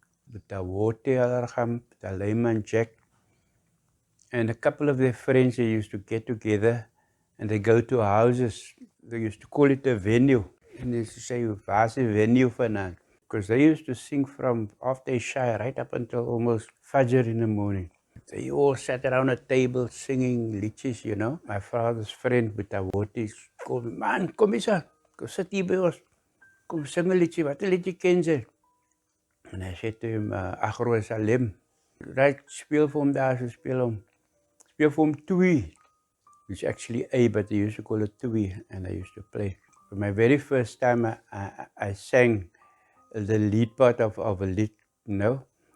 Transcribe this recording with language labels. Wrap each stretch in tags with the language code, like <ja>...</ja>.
<en>With the Boeta Maan, Jack, and a couple of their friends, they used to get together and they go to houses. They used to call it a venue. And they used to say,</en> <af>"Waar's die venue vandaan?"</af> <en>because they used to sing from after Isha right up until almost Fajr in the morning. They all sat around a table singing liedjes, you know. My father's friend, Boeta Maan, called me, man,</en> <af>kom eens aan, kom sit hier by ons, kom sing 'n liedjie, wat 'n liedjie ken jy?</af> <en>And I said to him, Agro Salem.</en> <af>Right, speel vir hom daar, so speel vir hom twee.</af> <en>It's actually A, but they used to call it twee, and I used to play. For my very first time, I sang the lead part of a lied, you know.</en>